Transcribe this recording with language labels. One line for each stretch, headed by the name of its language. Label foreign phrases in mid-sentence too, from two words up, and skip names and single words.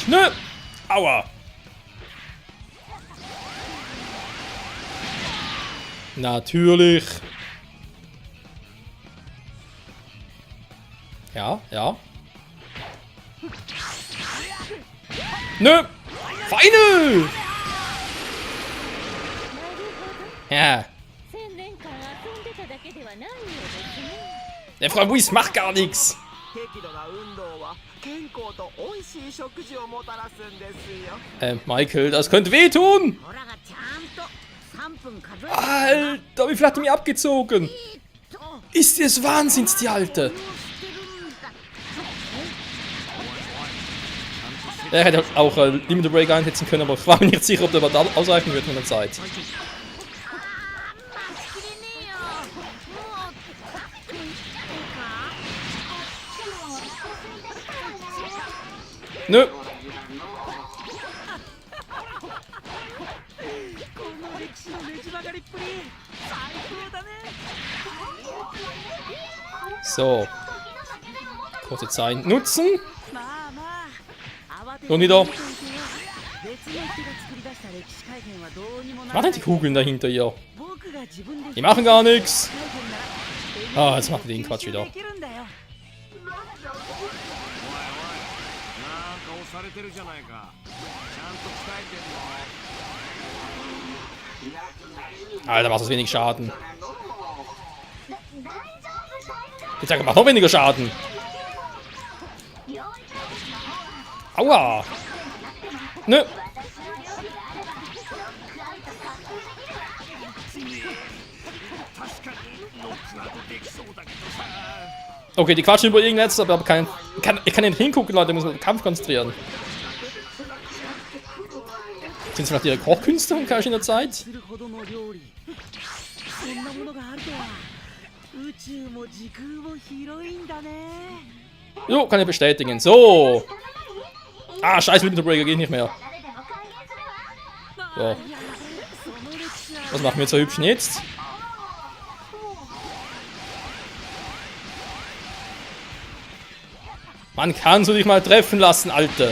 German: Nö! Aua! Natürlich. Ja, ja. Nö! Feine! Ja.
Japanese: 1000 年間遊んでただけではないようですね。
German: Der Frau Whis macht gar nichts.
Japanese: 適度な運動は健康と美味しい食事をもたらすんですよ。
German: Michael, das könnte wehtun.
Japanese: オラがちゃんと3分数えて。
German: Alter, wie viel hat die mir abgezogen?
Japanese: と
German: Ist des Wahnsinns, die Alte.
Japanese: してるんだ。
German: Er hätte auch Limit Break einsetzen können, aber ich war mir nicht sicher, ob der überhaupt ausreichen wird von der Zeit.
Japanese: 待ちきれねえよ。もうっていうか。
German: Nö.
Japanese: この歴史のねじ曲がりっぷり最高だね。
German: So. Kurze Zeit nutzen.
Japanese: まあまあ。慌て
German: Und wieder.
Japanese: 別の人が作り出した歴史改変はどうにもな
German: Was
Japanese: らな
German: machen
Japanese: い
German: die Kugeln da hinter ihr?
Japanese: 僕が自分で
German: Die machen gar nichts.
Japanese: 改変なら
German: Ah, jetzt macht er den Quatsch wieder.
Japanese: できるんだよ。なんか押されてるじゃないか。ちゃんと鍛えてんの。
German: Alter, macht das wenig Schaden. Ich sage, macht noch weniger Schaden. Aua. Nö. Okay, die quatschen über irgendetwas, aber ich kann nicht hingucken, Leute, ich muss mich auf den Kampf konzentrieren. Sind es vielleicht ihre Kochkünste und kann ich in der Zeit?
Japanese: するほどの料理。そんなものがあるとは。宇宙も時空も広いんだね。
German: Jo, kann ich bestätigen. So. Ah, scheiße, Limit Breaker geht nicht mehr. So. Was machen wir jetzt so hübschen jetzt? Man kann so dich mal treffen lassen, Alte.